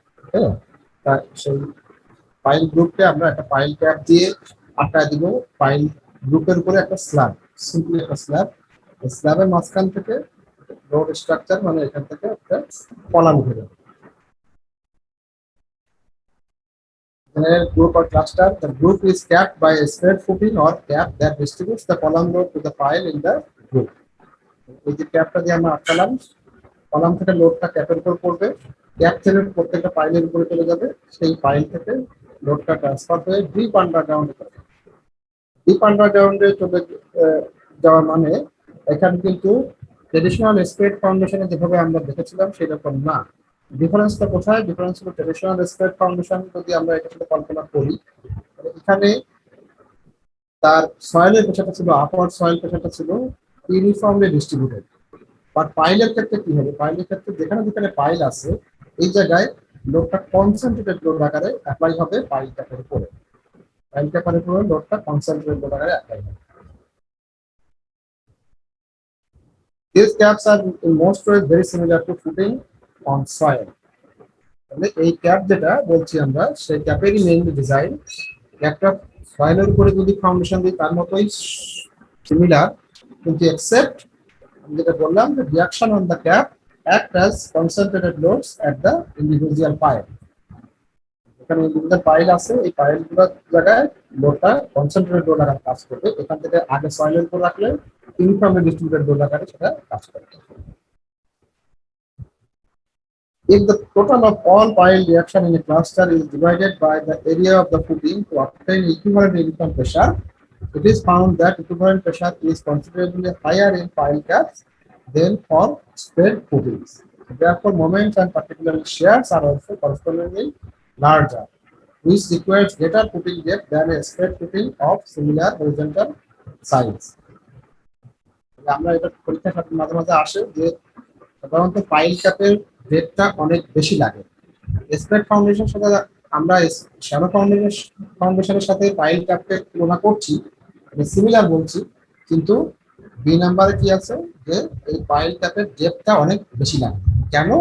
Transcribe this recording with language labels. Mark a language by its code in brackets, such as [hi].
[bn] হ্যাঁ, তা সেই ফাইল গ্রুপকে আমরা একটা ফাইল ট্যাব দিয়ে আটকায় দিব। ফাইল গ্রুপের উপরে একটা স্ল্যাব, সিম্পলি একটা স্ল্যাব, স্ল্যাবের মাঝখান থেকে নোড স্ট্রাকচার মানে এখান থেকে একটা কলাম উঠে যাবে। [en] Group or cluster, the group is capped by a spread footing or cap that distributes the column load to the file in the group. [bn] এই যে ক্যাপটা দিয়ে আমরা আটকালাম, কলাম থেকে লোডটা ক্যাপের উপর পড়বে, ক্যাপ থেকে প্রত্যেকটা ফাইলের উপরে চলে যাবে, সেই ফাইল থেকে লোডটা ট্রান্সফার হয়ে ডিপ আন্ডারগ্রাউন্ডে যাবে। ডিপ আন্ডারগ্রাউন্ডে চলে যাওয়া মানে এখানে কিন্তু ট্রেডিশনাল স্প্রেড ফাউন্ডেশনে যেভাবে আমরা দেখেছিলাম সেরকম না। ডিফারেন্সটা কোথায়? ডিফারেন্স হলো ট্রেডিশনাল স্প্রেড ফাউন্ডেশন যদি আমরা এটার সাথে কল্পনা করি, এখানে তার সয়েলের পেশাটা ছিল, আপওয়ার্ড সয়েল পেশাটা ছিল ইউনিফর্মলি ডিস্ট্রিবিউটেড। বাট পাইলের ক্ষেত্রে কি হবে? পাইলের ক্ষেত্রে যেখানে যেখানে পাইল আছে এই জায়গায় লোডটা কনসেন্ট্রেটেড লোড আকারে অ্যাপ্লাই হবে পাইল ক্যাপের উপরে। পাইল ক্যাপের উপরে লোডটা কনসেন্ট্রেটেড লোড আকারে অ্যাপ্লাই হবে। [en] These caps are in most ways very similar to footing on soil. [bn] তাহলে এই ক্যাপ যেটা বলছি আমরা সেই ক্যাপেরই মেইনলি ডিজাইন। ক্যাপটা সয়েলের উপরে যদি ফাউন্ডেশন দিই তার মতোই সিমিলার, কিন্তু এক্সেপ্ট যেটা বললাম যে [en] Reaction on the cap act as concentrated loads at the individual pile. [bn] এখানে ইন্ডিভিজুয়াল পাইল আছে, এই পাইলগুলোর জায়গায় লোডটা কনসেন্ট্রেটেড লোড আকারে কাজ করবে। এখান থেকে আগে সয়েলের উপর রাখলে ইউনিফর্মলি ডিস্ট্রিবিউটেড লোড আকারে সেটা কাজ করবে। [en] If the total of all pile reaction in a cluster is divided by the area of the footing to obtain equivalent uniform pressure, it is found that equivalent pressure is considerably higher in pile caps than for spread footings. Therefore, moments and particularly shears are also correspondingly larger, which requires greater footing depth than a spread footing of similar horizontal size. [bn] আমরা এটা পরীক্ষার সাথে মাঝে মাঝে আসে যে সাধারণত pile ক্যাপের ডেপথটা অনেক বেশি লাগে। স্প্রেড ফাউন্ডেশনের সাথে আমরা শ্যালো ফাউন্ডেশনের সাথে পাইল ক্যাপকে তুলনা করছি, সিমিলার বলছি, কিন্তু বি নাম্বারে কি আছে যে এই পাইল ক্যাপের ডেপথটা অনেক বেশি লাগে। কেন?